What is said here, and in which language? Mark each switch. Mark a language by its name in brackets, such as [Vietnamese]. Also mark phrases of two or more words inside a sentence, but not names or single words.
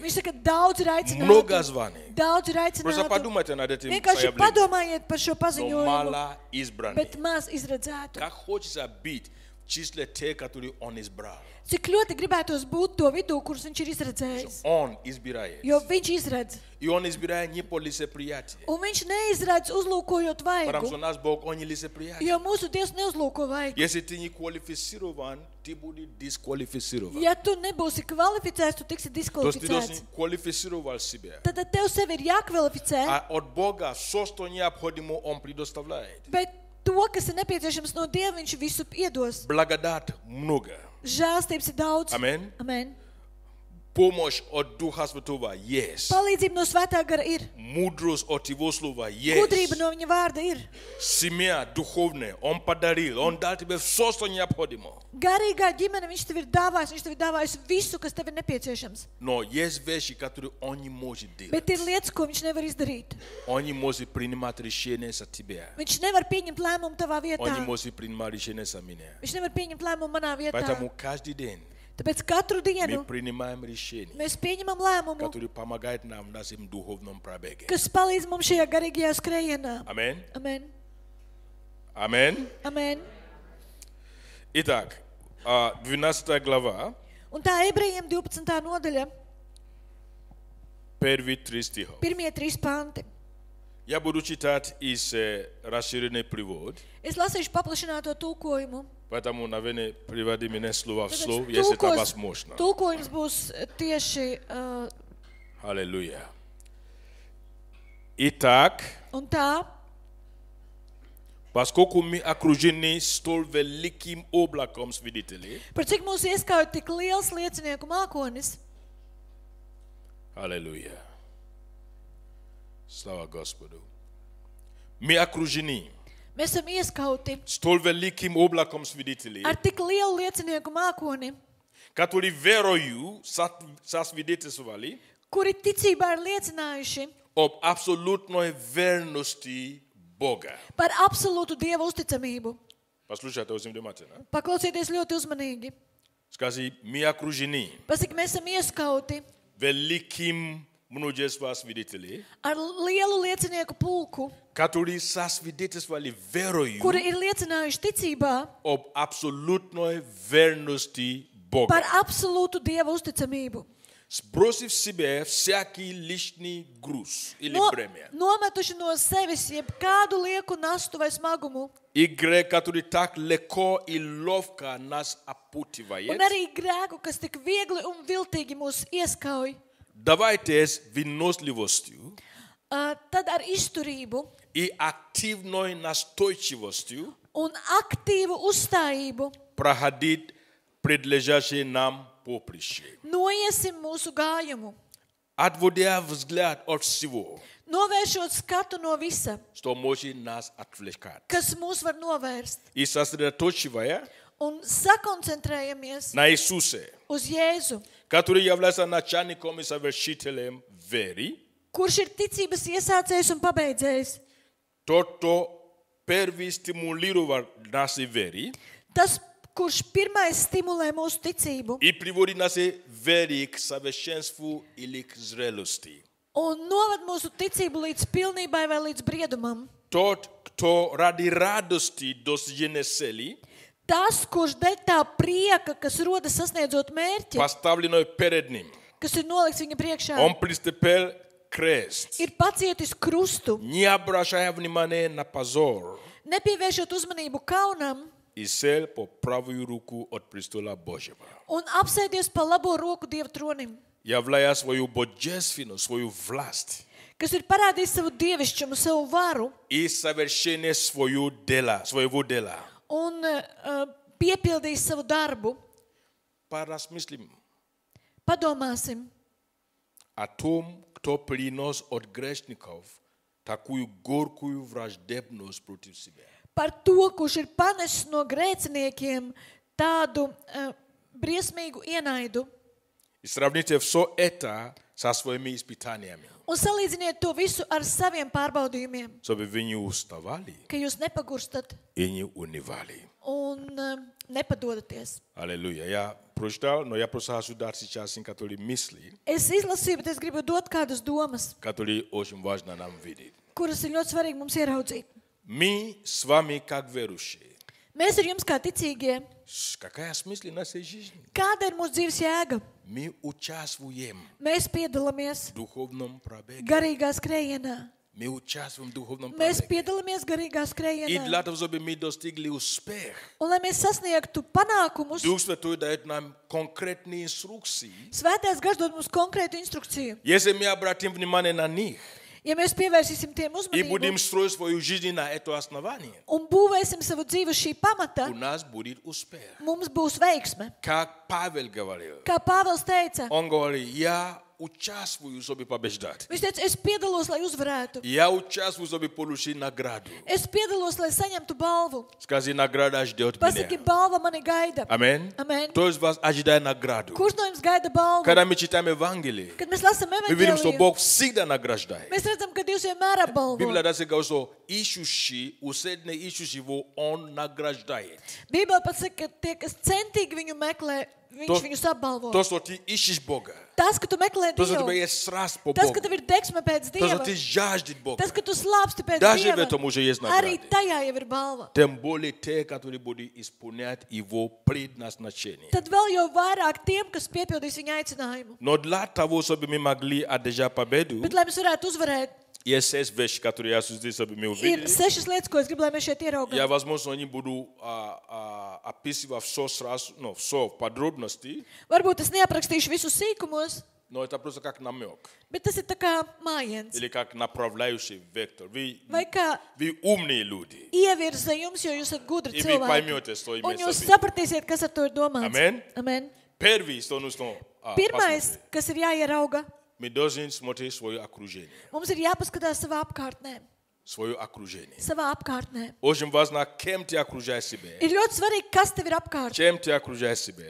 [Latvian] viņš saka, daudz ir [Russian] много [Latvian] aicināti. [Russian] званий. [Latvian] Daudz ir [Russian] Просто [Latvian] aicināti. [Russian] подумайте над этим [Latvian] Vienkārši [Russian] заявлением. [Latvian] padomājiet par šo [Russian] Но [Latvian] paziņojumu, [Russian] мало избранных. [Latvian] bet maz izredzētu. [Russian] Как хочется быть в числе тех, которые Он избрал. [Latvian] Cik ļoti gribētos būt to vidū, kurus viņš ir izredzējis. [Russian] Он избирает. [Latvian] Jo viņš izredz. [Russian] И Он избирает не по лицеприятию. [Latvian] Un viņš neizredz uzlūkojot [Russian] Потому [Latvian] vaigu. [Russian] что наш Бог, Он не лицеприятен. [Latvian] Jo mūsu Dievs neuzlūko vaigu. [Russian] Если ты не квалифицирован, ты будешь дисквалифицирован. [Latvian] Ja tu nebūsi kvalificēts, tu tiksi [Russian] То есть ты должен [Latvian] diskvalificēts. [Russian] квалифицировать себя. [Latvian] Tad tev sevi ir jākvalificē, [Russian] А от Бога все, что необходимо, Он предоставляет. [Latvian] bet to, kas ir nepieciešams no Dieva, viņš visu iedos. [Russian] Благодать много. [Latvian] Žēlstības ir daudz. [Russian] Amen. [Latvian] Amen. [Russian] Помощь от Духа Святого есть. [Latvian] Palīdzība no svētā gara ir. [Russian] Мудрость от Его Слова [Latvian] Gudrība [Russian] есть. [Latvian] no viņa vārda ir. [Russian] Семья духовная, Он подарил, Он дал тебе все, что необходимо. [Latvian] Garīgā ģimene viņš tev ir dāvājis, viņš tev ir dāvājis visu, kas tev ir nepieciešams. [Russian] Но есть вещи, которые Он не может делать. [Latvian] Bet ir lietas, ko viņš nevar izdarīt. [Russian] Он не может принимать решения за тебя. [Latvian] Viņš nevar pieņemt lēmumu tavā [Russian] Он не [Latvian] vietā. [Russian] может принимать решения за меня. [Latvian] Viņš nevar pieņemt lēmumu manā vietā. [Russian] Поэтому каждый день [Latvian] Tāpēc katru [Russian] мы [Latvian] dienu [Russian] принимаем решения, [Latvian] mēs pieņemam lēmumu, [Russian] которые помогают нам в нашем духовном пробеге. [Latvian] kas palīdz mums šajā garīgajā skrējienā. [Russian] Amen. [Latvian] Amen. [Russian] Amen. [Latvian] Amen. [Russian] Итак, 12 глава, [Latvian] Un tā ebrejiem 12. nodaļa, [Russian] первые 3 стиха. [Latvian] pirmie 3 panti. [Russian] Я буду читать из расширенный перевод, [Latvian] Es lasīšu paplašināto tulkojumu. [Russian] поэтому, наверное, приводи меня слово в [Latvian] Tāpēc [Russian] слово, если это возможно. [Latvian] tulkojums būs tieši [Russian] Аллилуйя. Итак, [Latvian] un tā, [Russian] поскольку мы окружены столь великим облаком свидетелей, [Latvian] par cik mūs ieskauj tik liels liecinieku mākonis, [Russian] аллилуйя. Слава Господу. Мы окружены [Latvian] mēs esam ieskauti [Russian] столь великим облаком свидетелей, [Latvian] ar tik lielu liecinieku mākoni, [Russian] которые верою сосвидетельствовали [Latvian] kuri ticībā ir liecinājuši [Russian] об абсолютной верности Бога. [Latvian] par absolūtu Dieva uzticamību. [Russian] Послушайте очень внимательно. [Latvian] Paklausieties ļoti uzmanīgi. [Russian] Скажи, мы окружены [Latvian] Pasaka, mēs esam ieskauti [Russian] великим множеством свидетелей, [Latvian] ar lielu liecinieku pulku, [Russian] которые сосвидетельствовали верою [Latvian] kuri ir liecinājuši ticībā [Russian] об абсолютной верности Бога. [Latvian] par absolūtu Dieva uzticamību. [Russian] Сбросив себе всякий лишний груз или бремя. [Latvian] Nometuši no sevis jebkādu lieku nastu vai smagumu, [Russian] И грех, который так легко и ловко нас [Latvian] un [Russian] опутывает, [Latvian] arī grēku, kas tik viegli un viltīgi mūs ieskauj, [Russian] давайте с выносливостью [Latvian] tad ar izturību [Russian] и активной настойчивостью [Latvian] un aktīvu uzstājību [Russian] проходить предлежащее нам поприще. [Latvian] noiesim mūsu gājumu, [Russian] Отводя взгляд от всего, [Latvian] novēršot skatu no visa, [Russian] что может нас отвлекать. [Latvian] kas mūs var novērst, [Russian] И сосредоточивая [Latvian] un sakoncentrējamies [Russian] на Иисусе, [Latvian] uz Jēzu, [Russian] который является начальником и совершителем веры, [Latvian] kurš ir ticības iesācējs un pabeidzējs. [Russian] тот, кто первый стимулировал наши веры [Latvian] Tas, kurš pirmais stimulē mūsu ticību [Russian] и приводит наши веры к совершенству или к зрелости. [Latvian] un novad mūsu ticību līdz pilnībai vai līdz briedumam. [Russian] Тот, кто ради радости достижения цели, [Latvian] Tas, kurš dēļ tā prieka, kas rodas sasniedzot mērķi, [Russian] поставленной перед ним, [Latvian] kas ir nolikts viņa priekšā, [Russian] он приступил к кресту, [Latvian] ir pacietis krustu, [Russian] не обращая внимания на позор, [Latvian] nepievēršot uzmanību kaunam [Russian] и сел по правую руку от престола Божьего, [Latvian] un apsēdies pa labo roku Dieva tronim, [Russian] являя свою божественную, свою власть [Latvian] kas ir parādījis savu dievišķumu, savu varu [Russian] и совершение своего дела. [Latvian] un piepildījis savu darbu. [Russian] Поразмыслим [Latvian] Padomāsim [Russian] о том, кто принес от грешников такую горькую враждебность против себя. [Latvian] par to, kurš ir panesis no grēciniekiem tādu briesmīgu ienaidu. [Russian] И сравните все это со своими испытаниями, [Latvian] Un salīdziniet to visu ar saviem pārbaudījumiem, [Russian] чтобы вы не уставали [Latvian] ka jūs nepagurstat [Russian] и не унывали. [Latvian] un nepadodaties. [Russian] Аллилуйя. Я прочитал, но я просто хочу дать сейчас некоторые мысли, [Latvian] Es izlasīju, bet es gribu dot kādas domas, [Russian] которые очень важно нам видеть. [Latvian] kuras ir ļoti svarīgi mums ieraudzīt. [Russian] Мы с вами, как верующие, [Latvian] Mēs ar jums kā ticīgie, [Russian] какая смысл нашей жизни? [Latvian] kāda ir mūsu dzīves jēga? [Russian] Мы участвуем [Latvian] Mēs piedalāmies [Russian] в духовном пробеге. [Latvian] garīgā skrējienā. [Russian] Мы участвуем в духовном [Latvian] Mēs [Russian] пробеге. [Latvian] piedalāmies garīgā [Russian] И [Latvian] skrējienā. [Russian] для того, чтобы мы достигли успех, [Latvian] Un lai mēs sasniegtu panākumus, [Russian] Дух Святой дает нам конкретные инструкции. [Latvian] Svētais gars dod mums konkrētu instrukciju. [Russian] Если мы обратим внимание на них [Latvian] Ja mēs pievērsīsim tiem [Russian] и будем [Latvian] uzmanību [Russian] строить свою жизнь на это основание, [Latvian] un būvēsim savu dzīvi uz šī pamata, [Russian] у нас будет успех. [Latvian] mums būs veiksme. [Russian] Как Павел говорил, [Latvian] Kā Pāvils teica, [Russian] он говорит, я участвую, чтобы побеждать. [Latvian] viņš teica, es piedalos, lai uzvarētu. [Russian] Я участвую, чтобы получить награду. [Latvian] Es piedalos, lai saņemtu balvu. [Russian] Скажи, награда ждет [Latvian] Pasaki, [Russian] меня. [Latvian] balva mani gaida. [Russian] Аминь. [Latvian] Amen. [Russian] Кто из вас ожидает награду? [Latvian] Kurš no jums gaida balvu? [Russian] Когда мы читаем Евангелие, [Latvian] Kad mēs lasām [Russian] мы видим, что [Latvian] evaņģēliju, [Russian] Бог всегда награждает. [Latvian] mēs redzam, ka Dievs vienmēr apbalvo. [Russian] Библия даже говорит, что ищущий, усердно ищущий его, он награждает. [Latvian] Bībele pat saka, ka tie, kas centīgi viņu meklē, viņš To- viņus apbalvo. [Russian] То, что ты ищешь Бога, [Latvian] Tas, ka tu meklē [Russian] То, что у [Latvian] Dievu. [Russian] тебя есть страсть по [Latvian] Tas, [Russian] Богу. [Latvian] ka tev ir deksme pēc [Russian] То, что [Latvian] Dieva. [Russian] ты жаждешь Бога. [Latvian] Tas, ka tu slāpsti pēc [Russian] Даже в [Latvian] Dieva. [Russian] этом уже есть [Latvian] Arī [Russian] награды. [Latvian] tajā jau ir balva. [Russian] Тем более те, которые будут исполнять его предназначение. [Latvian] Tad vēl jau vairāk tiem, kas piepildīs viņa aicinājumu. [Russian] Но для того, чтобы мы могли одержать победу, [Latvian] Bet, lai mēs varētu uzvarēt, [Russian] есть 6 вещи, которые я здесь, чтобы мы [Latvian] ir [Russian] увидели. [Latvian] 6 lietas, ko es gribu, lai mēs šeit [Russian] Я, [Latvian] ieraugām. [Russian] возможно, не буду описывать все сразу, все в подробности, [Latvian] Varbūt es neaprakstīšu visus sīkumos, [Russian] но это просто как намек [Latvian] bet tas ir tā kā mājiens. [Russian] или как направляющий вектор. [Latvian] Vai kā [Russian] Вы умные люди. [Latvian] ievirza jums, jo jūs esat gudri [Russian] И вы [Latvian] cilvēki. [Russian] поймете, что [Latvian] Un [Russian] имеется [Latvian] jūs [Russian] в виду. [Latvian] sapratīsiet, kas ar to ir domāts. [Russian] Amen. [Latvian] Amen. [Russian] Первый, что нужно [Latvian] Pirmais, [Russian] посмотреть. [Latvian] kas ir jāierauga, [Russian] Мы должны смотреть свое окружение. [Latvian] mums ir jāpaskatās savā apkārtnē. [Russian] Свое окружение. [Latvian] Savā apkārtnē. [Russian] Очень важно, кем ты окружаешь себя. [Latvian] Ir ļoti svarīgi, kas tev ir apkārt. [Russian] Чем ты окружаешь себя.